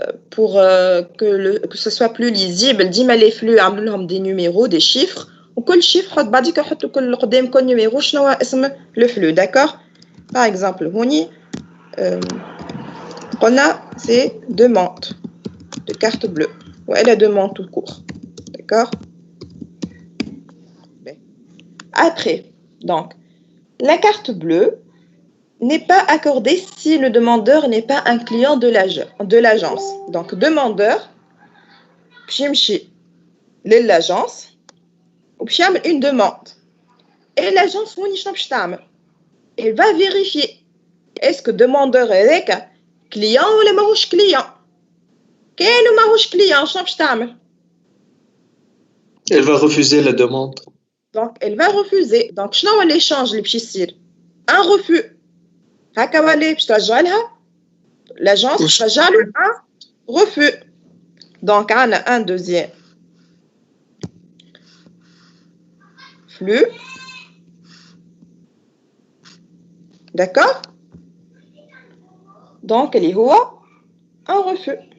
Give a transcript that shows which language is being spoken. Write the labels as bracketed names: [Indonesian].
[French] Pour que ce soit plus lisible, dis-moi les flux, [Arabic] عملوا [French] des numéros, des chiffres. [Arabic] وكل chiffre حط بعديك حطوا كل قدام كل numéro شنو هو اسم le flux. [French] D'accord. Par exemple, [Arabic] هوني [French] on a ces demandes de carte bleue. Ouais, la demande tout court. D'accord. Après, donc, la carte bleue n'est pas accordée si le demandeur n'est pas un client de l'agence. [Arabic] Donc, demandeur, بيمشي للagence وباش يعمل [French] une demande. Et l'agence [Arabic] هوني شنو باش تعمل؟ [French] Elle va vérifier est-ce que demandeur [Arabic] هذاك [French] client [Arabic] ولا ماهوش [French] client. [Arabic] كان ماهوش client شنو باش تعمل؟ [French] Elle va refuser la demande. Donc, elle va refuser. [Arabic] Donc, شنو هو l'échange اللي باش يصير؟ [French] Un refus. [Arabic] هكا ولا باش ترجع لها l'agence باش ترجع له un refus. [French] Donc, [Arabic] عندنا [French] un deuxième flux. D'accord. Donc, [Arabic] اللي هو [French] un refus.